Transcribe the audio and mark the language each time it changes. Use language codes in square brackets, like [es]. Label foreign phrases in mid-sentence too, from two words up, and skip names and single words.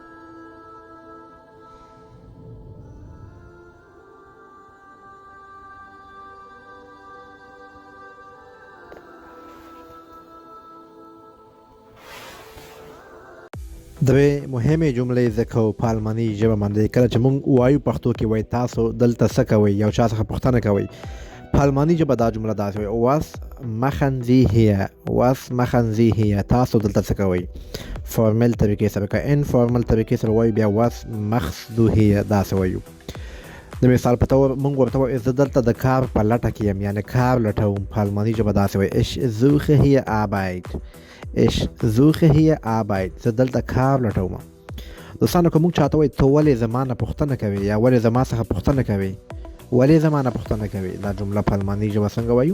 [ps] درې مهمې جملې زده کوو په الماني ژبه باندې. کله چې موږ وایو پښتو کې وایي تاسو دلته څه کوئ، یو چا څخه پوښتنه کوئ. په الماني ژبه دا جمله داسې وایي [de] was machen Sie hier. was machen Sie hier. [ps] تاسو دلته څه کوئ. فارمل طریقې سره که انفارمل طریقې سره وایو بیا [de] was machst du hier [ps] داسې وایو. د مثال په طور موږ ورته وایو زه دلته د کار په لټه کې یم، یعنی کار لټوم. په الماني ژبه داسې وایي [de] ich suche hier Arbeit. ich suche hier Arbeit. [ps] زه دلته کار لټوم. دوستانو که موږ چاته وایي ته ولې زما نه پوښتنه کوې یا ولې زما څخه پوښتنه کوې، ولې زما نه پوښتنه کوې، دا جمله په الماني ژبه څنګه وایو؟